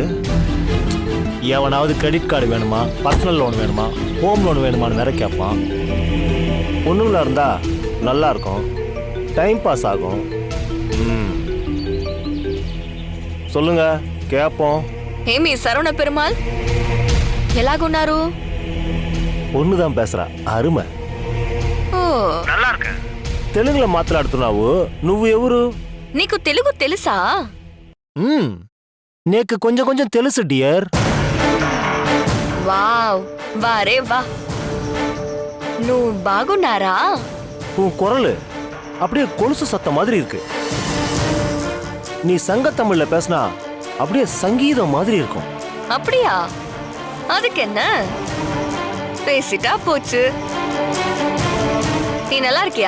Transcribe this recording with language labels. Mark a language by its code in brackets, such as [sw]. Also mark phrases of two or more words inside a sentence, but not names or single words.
[ta] எவனாவது [en] credit card [ta] வேணுமா, [en] personal loan [ta] வேணுமா, [en] home loan [ta] வேணுமான்னு வேற கேட்பான். பொண்ணுங்களா இருந்தா நல்லா இருக்கும், [en] time pass [ta] ஆகும். சொல்லுங்க கேட்போம். [te] ఏమి సరవణ పెరుమాల్ ఎలాగున్నారు? [ta] பொண்ணுதான் பேசுறா, [te] అరుమ. ఓ [ta] நல்லா இருக்க. [te] తెలుగులో మాట్లాడుతున్నావు, నువ్వు ఎవరు? నీకు తెలుగు తెలుసా? నీకు కొంచెం కొంచెం తెలుసు డియర్. వావ్, వారే వా. నువ్వు బాగున్నారా? [ta] உன் குரல் அப்படியே கொலுசு சத்தம் மாதிரி இருக்கு. நீ சங்க தமிழ்ல பேசினா அப்படியே சங்கீதம் மாதிரி இருக்கும். அப்படியா? அதுக்கு என்ன, பேசிட்டா போச்சு. நீ நல்லா இருக்கியா?